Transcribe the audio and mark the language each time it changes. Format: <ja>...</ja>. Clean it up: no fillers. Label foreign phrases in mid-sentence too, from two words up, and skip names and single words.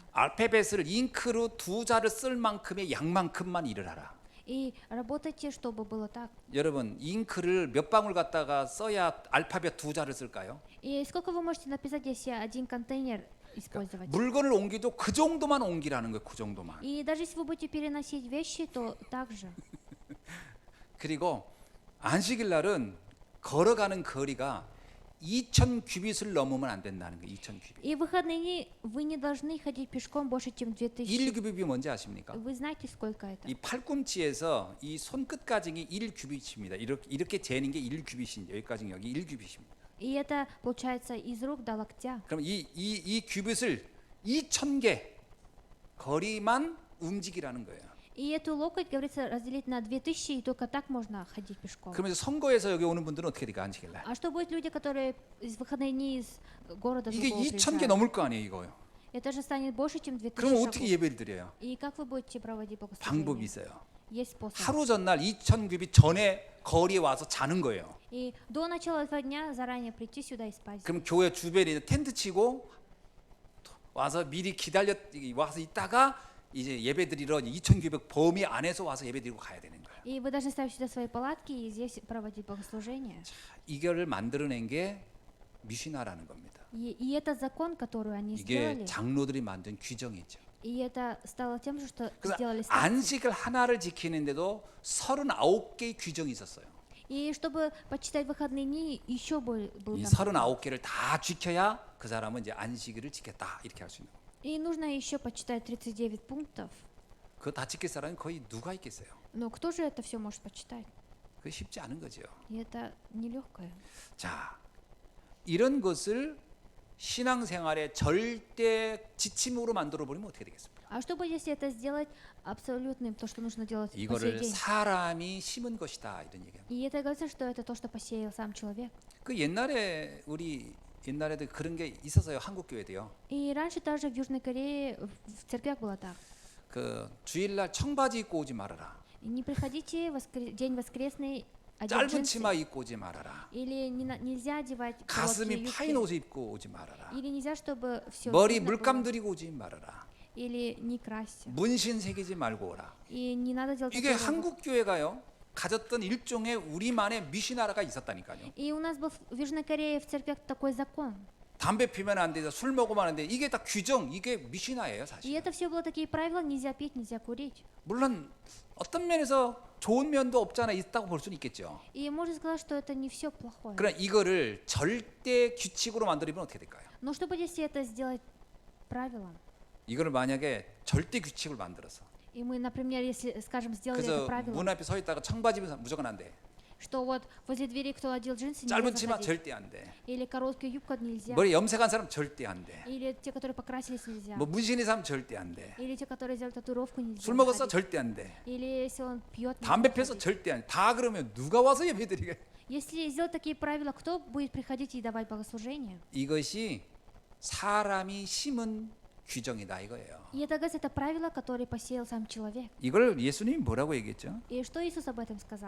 <ko>알파벳을 잉크로 두 자를 쓸 만큼의 양만큼만 일을 하라.</ko> <ru>И работайте, чтобы было так.</ru> <ko>여러분 잉크를 몇 방울 갖다가 써야 알파벳 두 자를 쓸까요?</ko> <ru>И сколько вы можете написать, если один контейнер использовать.</ru> <ko>물건을 옮기도 그 정도만 옮기라는 거예요. 그 정도만.</ko> <ru>И даже если вы будете переносить вещи, то также.</ru> <ko>그리고 안식일 날은 걸어가는 거리가 2,000 규빗을 넘으면 안 된다는 거예요. 2,000 규빗.</ko> <ru>И в выходные дни вы не должны ходить пешком больше, чем 2000.</ru> <ko>1규빗이 뭔지 아십니까?</ko> <ru>Вы знаете, сколько это?</ru> <ko>이 팔꿈치에서 이 손끝까지 1규빗입니다. 이렇게 재는 게 1규빗인데 여기까지 여기 1규빗입니다.</ko> <ru>И это получается из рук до локтя.</ru> <ko>그럼 이 규빗을 2,000개 거리만 움직이라는 거예요.</ko> <ru>И эту локоть, говорится, разделить на 2000, и только так можно ходить пешком.</ru> <ko>그러면 선거에서 여기 오는 분들은 어떻게 될까 안식일 날?</ko> <ru>А что будет люди, которые из выходные дни из города</ru> <ko>이게</ko> <ru>другого</ru> <ko>2,000개</ko> <ru>приезжают?</ru> <ko>넘을 거 아니에요, 이거요.</ko> <ru>Это же станет больше, чем 2000</ru> <ko>그럼 어떻게</ko> <ru>шагов.</ru> <ko>예배를 드려요?</ko> <ru>И как вы будете проводить</ru> <ko>방법이</ko> <ru>богослужение?</ru> <ko>있어요.</ko> <ru>Есть способ.</ru> <ko>하루 전날 2,000규빗 전에 거리에 와서 자는 거예요.</ko> <ru>И до начала этого дня заранее прийти сюда и спать.</ru> <ko>그럼 교회 주변에 텐트 치고 와서 미리 와서 있다가 이제 예배드리러 2,900 범위 안에서 와서 예배드리고 가야 되는 거예요.</ko> <ru>И вы должны ставить сюда свои палатки и здесь проводить богослужение.</ru> <ko>이거를 만들어낸 게 미시나라는 겁니다.</ko> <ru>И это закон, который они</ru> <ko>이게</ko> <ru>сделали.</ru> <ko>장로들이 만든 규정이죠.</ko> <ru>И это стало тем же, что</ru> <ko>그래서</ko> <ru>сделали старцы.</ru> <ko>안식을 하나를 지키는데도 39개의 규정이 있었어요.</ko> <ru>И чтобы почитать выходные дни, еще был</ru> <ko>이</ko> <ru>там.</ru> <ko>39개를 다 지켜야 그 사람은 이제 안식일을 지켰다 이렇게 할 수 있는 거예요.</ko> <ru>И нужно еще почитать 39 пунктов.</ru> <ko>그거 다 지킬 사람이 거의 누가 있겠어요?</ko> <ru>Но кто же это все может почитать?</ru> <ko>그게 쉽지 않은 거죠.</ko> <ru>И это нелегкое.</ru> <ko>자, 이런 것을 신앙생활의 절대 지침으로 만들어 버리면 어떻게 되겠습니까?</ko> <ru>А что будет, если это сделать абсолютным, то, что нужно делать по сей</ru> <ko>이거를</ko> <ru>день?</ru> <ko>사람이 심은 것이다 이런 얘기예요.</ko> <ru>И это говорится, что это то, что посеял сам человек.</ru> <ko>그 옛날에도 그런 게 있었어요. 한국 교회도요.</ko> <ru>И раньше даже в Южной Корее в церквях было так.</ru> <ko>그 주일날 청바지 입고 오지 말아라.</ko> <ru>И не приходите день воскресный одеть</ru> <ko>짧은</ko> <ru>джинсы.</ru> <ko>치마 입고 오지 말아라.</ko> <ru>Или нельзя одевать короткие</ru> <ko>가슴이 파인</ko> <ru>юбки.</ru> <ko>옷을 입고 오지 말아라.</ko> <ru>Или нельзя, чтобы все</ru> <ko>머리 물감 들이고 오지 말아라.</ko> <ru>Или не красься.</ru> <ko>문신 새기지 말고 오라.</ko> <ru>И не надо делать</ru> <ko>이게</ko> <ru>татуировок.</ru> <ko>한국 교회가요. 가졌던 일종의 우리만의 미시나라가 있었다니까요.</ko> <ru>И у нас был в Южной Корее в церквях такой закон.</ru> <ko>담배 피면 안 돼, 술 먹으면 안 돼. 이게 다 규정, 이게 미시나예요,</ko> <ru>И</ru> <ko>사실.</ko> <ru>это все было такие правила: нельзя пить, нельзя курить.</ru> <ko>물론 어떤 면에서 좋은 면도 없잖아 있다고 볼 수는 있겠죠.</ko> <ru>И можно сказать, что это не все плохое.</ru> <ko>그러나 이거를 절대 규칙으로 만들면 어떻게 될까요?</ko> <ru>Но что будет, если это сделать правилом?</ru> <ko>이거를 만약에 절대 규칙을 만들어서</ko> <ru>И мы, например, если, скажем, сделали это</ru> <ko>그래서</ko> <ru>правилом,</ru> <ko>문 앞에 서 있다가 청바지 입으면 무조건 안 돼.</ko> <ru>что вот возле двери кто одел джинсы,</ru> <ko>짧은</ko> <ru>нельзя</ru> <ko>치마</ko> <ru>заходить.</ru> <ko>절대 안 돼.</ko> <ru>Или короткую юбку нельзя.</ru> <ko>머리 염색한 사람 절대 안 돼.</ko> <ru>Или те, которые покрасились, нельзя.</ru> <ko>뭐 문신인 사람 절대 안 돼.</ko> <ru>Или те, которые сделали татуировку, нельзя.</ru> <ko>술 먹었어</ko> <ru>заходить.</ru> <ko>절대 안 돼.</ko> <ru>Или если он пьет, нельзя</ru> <ko>담배 펴서</ko> <ru>заходить.</ru> <ko>절대 안 돼. 다 그러면 누가 와서 예배드리게?</ko> <ru>Если сделать такие правила, кто будет приходить и давать богослужение?</ru> <ko>이것이 사람이 심은 규정이다 이거예요.</ko> <ru>И это, говорится, это правило, которое посеял сам человек.</ru> <ko>이걸 예수님이 뭐라고 얘기했죠?</ko> <ru>И что Иисус об этом сказал?</ru>